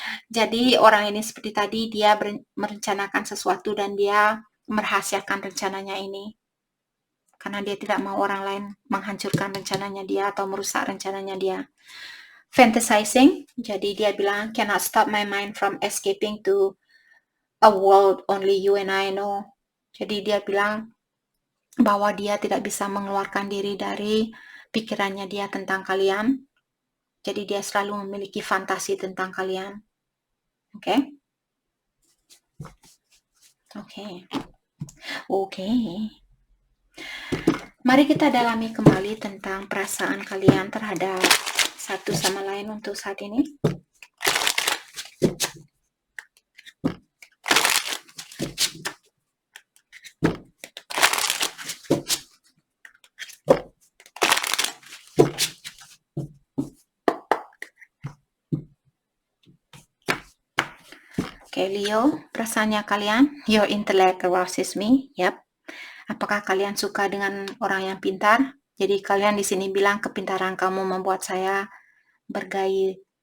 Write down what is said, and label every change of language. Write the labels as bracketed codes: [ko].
[id] Jadi orang ini seperti tadi, dia merencanakan sesuatu dan dia merahasiakan rencananya ini karena dia tidak mau orang lain menghancurkan rencananya dia atau merusak rencananya dia. [en] Fantasizing, [id] jadi dia bilang, [en] cannot stop my mind from escaping to a world only you and I know. [id] Jadi dia bilang bahwa dia tidak bisa mengeluarkan diri dari pikirannya dia tentang kalian. Jadi dia selalu memiliki fantasi tentang kalian. Oke? Oke. Mari kita dalami kembali tentang perasaan kalian terhadap satu sama lain untuk saat ini. [en] Oke, Leo, [id] perasaannya kalian, [en] your intellect arouses me. Yap. [id] Apakah kalian suka dengan orang yang pintar? Jadi kalian di sini bilang kepintaran kamu membuat saya bergairah.